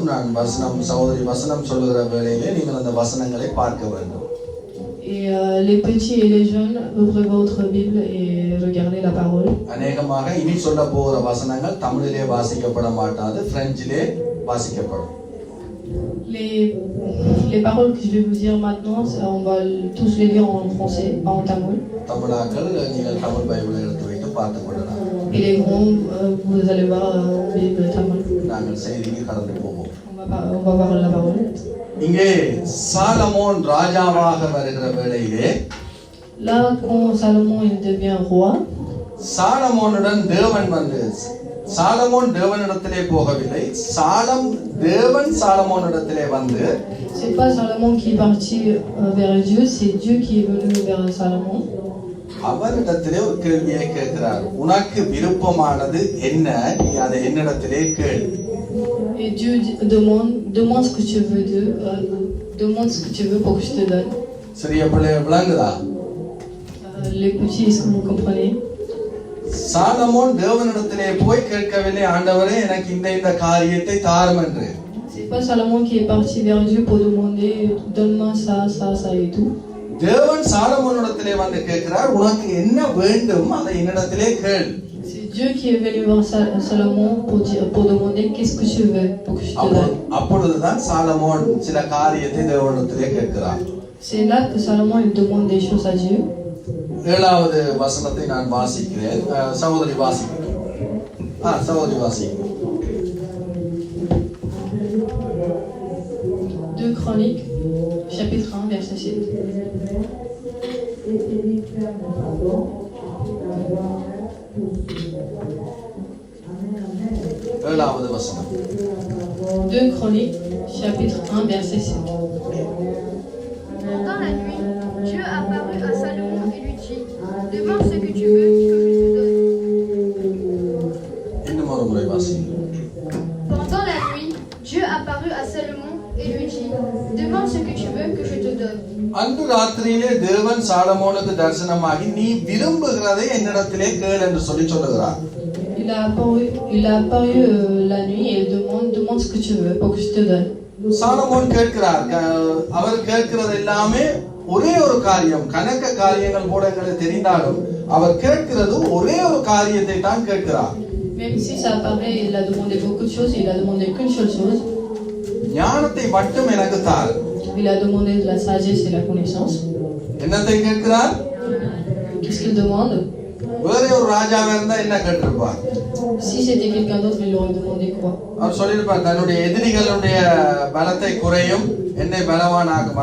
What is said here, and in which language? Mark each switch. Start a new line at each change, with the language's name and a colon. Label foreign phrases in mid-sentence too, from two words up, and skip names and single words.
Tamil: நான் சகோதரி வசனம் சொல்லுகிற வேளையிலே நீங்கள் அந்த வசனங்களை பார்க்க வேண்டும்.
French: Et les petits et les jeunes, ouvrez votre Bible et regardez la parole.
Tamil: அநேகமாக இனி சொல்ல போகிற வசனங்கள் தமிழிலே வாசிக்கப்பட மாட்டாது, பிரெஞ்சிலே வாசிக்கப்படும்.
French: Les paroles que je vais vous dire maintenant, on va tous les lire en français, pas en tamoul.
Tamil: தமிழாக்கள் நீங்கள் தமிழ் பைபிளை எடுத்து வைத்து பார்த்துக் கொள்ளலாம்.
French: Et les grands, vous allez voir en Bible tamoul.
Tamil: நாங்கள் செய்திக்கு கடந்து போவோம்.
French: On va voir la parole.
Tamil: இங்கே சாலமோன் ராஜாவாக வருகிற வேளையிலே
French: Là, quand Salomon il devient roi,
Tamil: சாலமோனுடன் தேவன் வந்து சாலமோன் தேவனிடத்திலே போகவில்லை, தேவன் சாலமோனிடத்திலே வந்து
French: c'est pas Salomon qui est parti vers Dieu, c'est Dieu qui est venu vers Salomon.
Tamil: அவரிடத்திலே ஒரு கேள்வியை கேட்கிறார். உனக்கு விருப்பமானது என்ன, நீ அதை என்னிடத்திலே கேள்.
French: Et Dieu demande ce que tu veux d'eux, demande ce que tu veux pour que je te donne.
Tamil: சிறிய பிள்ளை விளங்குதா?
French: Les petits, est-ce que vous comprenez?
Tamil: சாலமோன் தேவனிடத்திலே போய் கேட்கவில்லை, ஆண்டவரே எனக்கு இந்த காரியத்தை தாரும் என்று.
French: C'est pas Salomon qui est parti vers Dieu pour demander donne-moi ça, ça, ça et tout.
Tamil: தேவன் சாலமோனிடத்திலே வந்து கேட்கிறார், உனக்கு என்ன வேண்டும் அதை என்னிடத்திலே கேள்.
French: C'est Dieu qui est venu voir Salomon pour demander qu'est-ce que tu veux pour que je te donne.
Tamil: அப்பொழுதுதான் சாலமோன் சில காரியத்தை தேவனிடத்திலே கேட்கிறார்.
French: C'est là que Salomon il demande des choses à Dieu.
Tamil: 7வது வசனத்தை நான் வாசிக்கிறேன். சகோதரி வாசிக்கிறேன். சகோதரி வாசிக்கிறேன்.
French: 2 Chroniques, chapitre 1, verset 7.
Tamil: ஏழாவது வசனம்.
French: 2 Chroniques, chapitre 1, verset 7. Pendant la nuit, Dieu apparut à Salomon et lui dit, demande ce que tu veux que je te donne.
Tamil: இன்னும் ஒரு முறை வாசிக்கிறேன்.
French: Pendant la nuit, Dieu apparut à Salomon et lui dit, demande ce que tu veux que je te donne.
Tamil: அன்று ராத்திரியிலே தேவன் சாலமோனுக்கு தரிசனமாகி நீ விரும்புகிறதை என்னிடத்திலே கேள் என்று சொல்லுகிறார்.
French: Il a apparu la nuit et il demande ce que tu veux pour que je te donne.
Tamil: சாலமோன் கேட்கிறார். அவர் கேட்கிறது எல்லாமே ஒரே ஒரு காரியம். கணக்க காரியங்கள் கூட எங்களுக்கு தெரிந்தாலும் அவர் கேட்கிறது ஒரே ஒரு காரியத்தை தான் கேட்கிறார்.
French: Même si ça apparaît, il a demandé beaucoup de choses, il a demandé qu'une seule chose.
Tamil: ஞானத்தை மட்டும் எனக்கு தார்.
French: Il a demandé de la sagesse et la connaissance.
Tamil: என்னத்தை கேட்கிறார்?
French: Qu'est-ce qu'il demande?
Tamil: வேற ஒரு ராஜாவா இருந்தா என்ன கேட்டிருப்பார்?
French: Si c'était quelqu'un d'autre, il aurait demandé quoi?
Tamil: அவர் சொல்லியிருப்பார், தன்னுடைய எதிரிகளுடைய பலத்தை குறையும், என்னை பலவானாக்கும்.